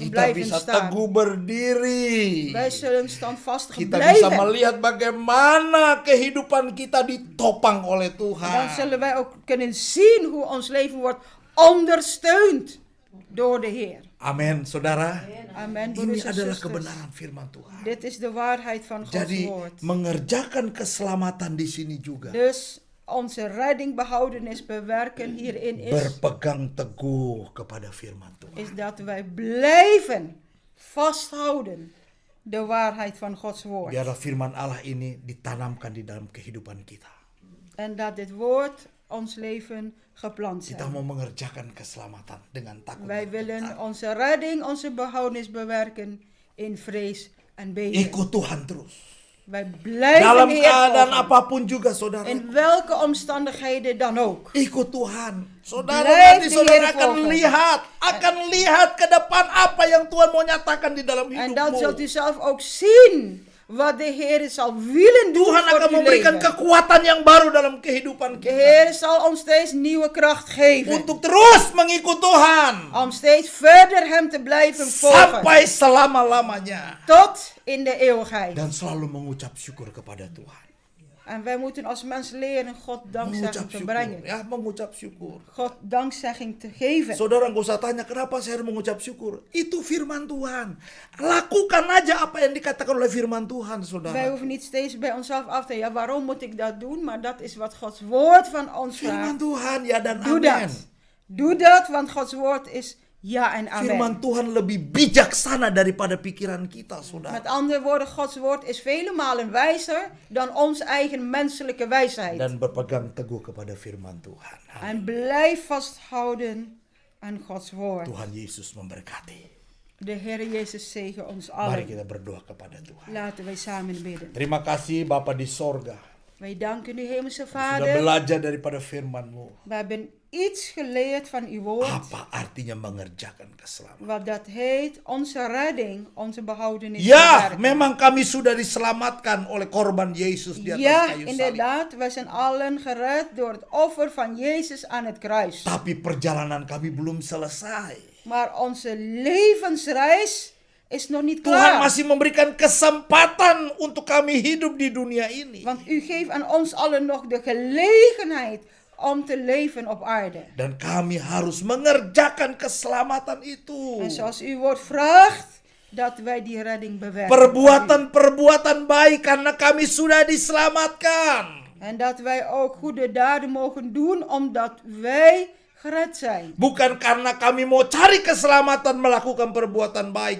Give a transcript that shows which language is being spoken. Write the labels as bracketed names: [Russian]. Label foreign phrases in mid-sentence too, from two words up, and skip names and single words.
[Indonesian] Kita [Dutch] blijven [Indonesian] bisa [Dutch] staan. [Indonesian] teguh berdiri. [Dutch] Wij zullen standvastig [Indonesian] Kita bisa [Dutch] blijven. [Indonesian] melihat bagaimana kehidupan kita ditopang oleh [Dutch] Dan [Indonesian] Tuhan. [Dutch] zullen wij ook kunnen zien hoe ons leven wordt ondersteund door de Heer. [Indonesian] Amin, saudara. [Dutch] Amen, [Indonesian] Ini [Dutch] broeders en [Indonesian] adalah [Dutch] zusters. [Indonesian] kebenaran firman Tuhan. [Dutch] Dit is de waarheid van Gods [Indonesian] Jadi [Dutch] woord. [Indonesian] mengerjakan keselamatan di sini juga [Dutch] Dus onze redding, behoudenis, bewerken hierin is, [Indonesian] berpegang teguh kepada firman Tuhan. [Dutch] is dat wij blijven vasthouden de waarheid van Gods woord. [Indonesian] Biarlah firman Allah ini ditanamkan di dalam kehidupan kita. [Dutch] En dat dit woord ons leven geplant [Indonesian] Kita [Dutch] zijn. [Indonesian] mau mengerjakan keselamatan dengan takut. [Dutch] Wij [Indonesian] dan [Dutch] willen [Indonesian] gentar. [Dutch] onze redding, onze behoudenis bewerken in vrees en beven. [Indonesian] Ikut Tuhan terus. [Dutch] Wij blijven [Indonesian] Dalam [Dutch] de Heer [Indonesian] keadaan [Dutch] volgen. [Indonesian] apapun juga, saudara. [Dutch] In welke omstandigheden dan ook. [Indonesian] Ikut Tuhan. Saudara, [Dutch] Blijf [Indonesian] nanti [Dutch] de [Indonesian] saudara [Dutch] Heer [Indonesian] akan [Dutch] volgen. [Indonesian] lihat ke depan apa yang Tuhan mau nyatakan di dalam [Dutch] En dan zult [Indonesian] hidupmu. [Dutch] u zelf ook zien wat de Heer zal willen doen [Indonesian] Tuhan [Dutch] voor [Indonesian] akan [Dutch] uw [Indonesian] memberikan [Dutch] leven. [Indonesian] kekuatan yang baru dalam kehidupan [Dutch] De [Indonesian] kita. [Dutch] Heer zal ons steeds nieuwe kracht geven. [Indonesian] Untuk terus mengikut Tuhan. [Dutch] Om steeds verder hem te blijven volgen. [Indonesian] Sampai selama-lamanya. [Dutch] Tot in de eeuwigheid. [Indonesian] Dan selalu mengucap syukur kepada Tuhan. [Dutch] En wij moeten als mens leren God dankzegging [Indonesian] Mengucap [Dutch] te [Indonesian] syukur. [Dutch] brengen. [Indonesian] Ya, mengucap syukur. [Dutch] God dankzegging te geven. [Indonesian] Saudara nggak usah tanya kenapa saya harus mengucap syukur. Itu firman Tuhan. Lakukan aja apa yang dikatakan oleh firman Tuhan, [Dutch] Wij [Indonesian] saudara. [Dutch] hoeven niet steeds bij onszelf af te ja, waarom moet ik dat doen? Maar dat is wat Gods woord van ons [Indonesian] Firman [Dutch] vraagt. [Indonesian] Tuhan, ya dan [Dutch] Doe [Indonesian] amin. [Dutch] dat. Doe dat, want Gods woord is ja en amen. [Indonesian] Firman Tuhan lebih bijaksana daripada pikiran kita, saudara. [Dutch] Met andere woorden, Gods woord is vele malen wijzer dan ons eigen menselijke wijsheid. [Indonesian] Dan berpegang teguh kepada firman Tuhan. [Dutch] En blijf vasthouden aan Gods woord. [Indonesian] Tuhan Yesus memberkati. [Dutch] De Heer Jezus zegen ons [Indonesian] Mari [Dutch] allen. [Indonesian] kita berdoa kepada Tuhan. [Dutch] Laten wij samen bidden. [Indonesian] Terima kasih Bapa di sorga. [Dutch] Wij danken u, Hemelse [Indonesian] Sudah [Dutch] Vader. [Indonesian] belajar daripada firman-Mu. [Dutch] We hebben iets geleerd van uw woord. [Indonesian] Apa artinya mengerjakan keselamatan? [Dutch] Wat dat heet onze redding, onze behoudenis. [Indonesian] Ya, [Dutch] bewerken. [Indonesian] memang kami sudah diselamatkan oleh korban Yesus di atas [Dutch] Ja, [Indonesian] kayu salib. [Dutch] inderdaad, wij zijn allen gered door het offer van Jezus aan het kruis. [Indonesian] Tapi perjalanan kami belum selesai. [Dutch] Maar onze levensreis is nog niet [Indonesian] Tuhan [Dutch] klaar. [Indonesian] masih memberikan kesempatan untuk kami hidup di dunia ini. [Dutch] Want u geeft aan ons allen nog de gelegenheid om te leven op aarde. [Indonesian] Dan kami harus mengerjakan keselamatan itu. [Dutch] En zoals uw woord vraagt, dat wij die redding bewerken. [Indonesian] Perbuatan-perbuatan baik karena kami sudah diselamatkan. [Dutch] En dat wij ook goede daden mogen doen, omdat wij gered zijn. [Indonesian] Bukan karena kami mau cari keselamatan melakukan perbuatan baik.